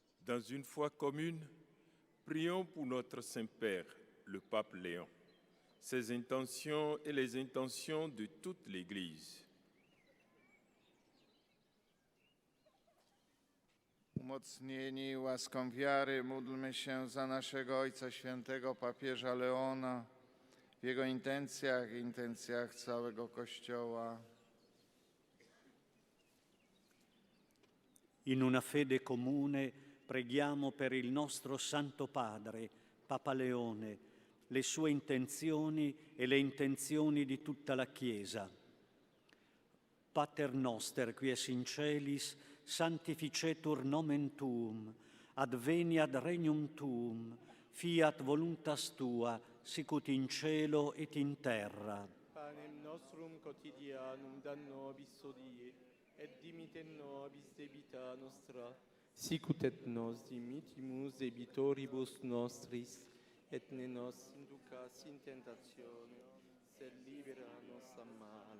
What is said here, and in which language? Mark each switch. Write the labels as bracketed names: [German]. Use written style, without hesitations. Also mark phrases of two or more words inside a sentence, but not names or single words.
[French] Dans une foi commune, prions pour notre Saint-Père, le pape Léon, ses intentions et les intentions de toute l'Église. [Polish] Umocnieni łaską wiary, módlmy się za naszego Ojca Świętego Papieża Leona, w jego intencjach i intencjach całego Kościoła. [Italian] In una fede comune preghiamo per il nostro Santo Padre, Papa Leone, le sue intenzioni e le intenzioni di tutta la Chiesa. [Latin] Pater noster, quies in celis, sanctificetur nomen tuum, adveniat regnum tuum, fiat voluntas tua, sicut in cielo et in terra. Panem nostrum quotidianum da nobis hodie, et dimitte nobis debita nostra, sicut et nos dimittimus debitoribus nostris, et ne nos inducas in tentatione, sed libera nos a male.